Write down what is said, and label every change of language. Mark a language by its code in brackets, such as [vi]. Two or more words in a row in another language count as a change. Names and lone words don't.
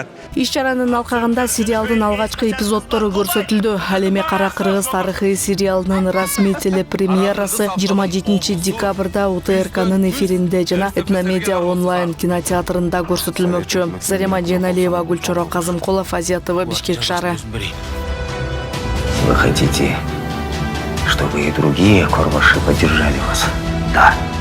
[ky] Иш-чаранын алкагында сериалдын алгачкы эпизоддору көрсөтүлдү. Ал эми Кара кыргыз тарыхый сериалынын расмий телепремьерасы 27 декабрда УТРКнын эфиринде жана Этномедиа онлайн кинотеатрында көрсөтүлмөкчү. Зарема Дженалиева, Гүлчоро Казымкулов, Азия ТВ, Бишкек шаары. [ru] Вы хотите, чтобы и другие корбаши поддержали вас? Да.